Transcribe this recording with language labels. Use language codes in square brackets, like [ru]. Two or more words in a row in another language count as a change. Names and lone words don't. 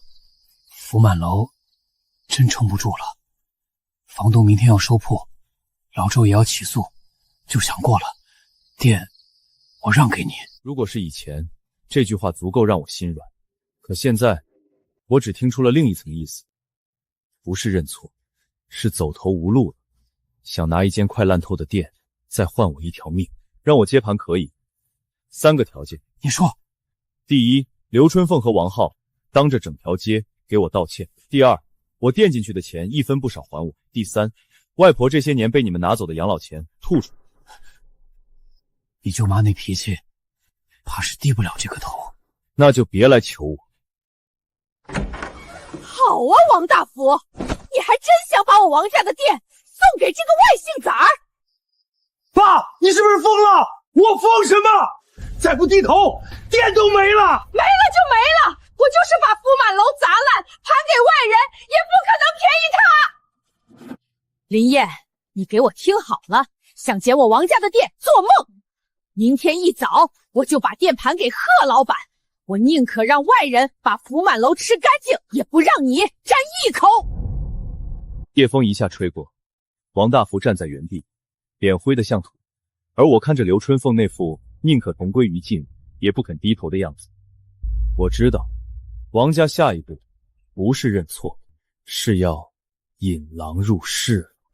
[zh] 福满楼真撑不住了，房东明天要收铺，老周也要起诉，就想过了，店我让给你。如果是以前，这句话足够让我心软，可现在，我只听出了另一层意思，不是認錯，是走投無路了，想拿一間快爛透的店，再換我一條命，讓我接盤可以，3個條件。你說。第一，劉春鳳和王浩當着整條街給我道歉。第二，我墊進去的錢一分不少還我。第三，外婆這些年被你們拿走的養老錢吐出。你舅媽那脾氣，怕是低不了這個頭。那就別來求我。好啊，王大福，你還真想把我王家的店送給這個外姓崽兒？爸，你是不是瘋了？我瘋什麼？再不低頭，店都沒了。沒了就沒了，我就是把福滿樓砸爛，盤給外人，也不可能便宜他。林燕，你給我聽好了，想撿我王家的店，做夢！明天一早我就把店盤給賀老闆，我寧可讓外人把福滿樓吃乾淨，也不讓你沾一口。夜風一下吹過，王大福站在原地，臉灰得像土，而我看着劉春鳳那副寧可同歸於盡也不肯低頭的樣子，我知道王家下一步不是認錯，是要引狼入室。